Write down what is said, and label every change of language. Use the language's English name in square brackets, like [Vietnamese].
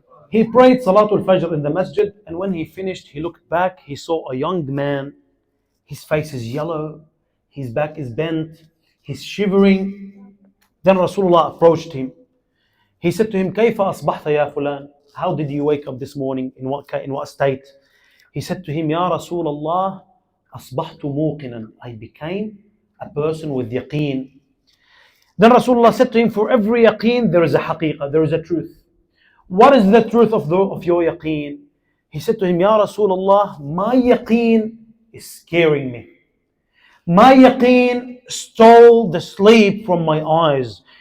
[English] He prayed Salatul Fajr in the masjid, and when he finished, he looked back, he saw a young man. His face is yellow, his back is bent, he's shivering. Then Rasulullah approached him. He said to him, [Arabic] كيف أصبحت يا فلان? [English] How did you wake up this morning? In what state? He said to him, [Arabic] يا رسول الله أصبحت موقنا. [English] I became a person with yaqeen. Then Rasulullah said to him, for every yaqeen there is a haqiqah, there is a truth. What is the truth of your yaqeen? He said to him, Ya Rasulullah, my yaqeen is scaring me. My yaqeen stole the sleep from my eyes.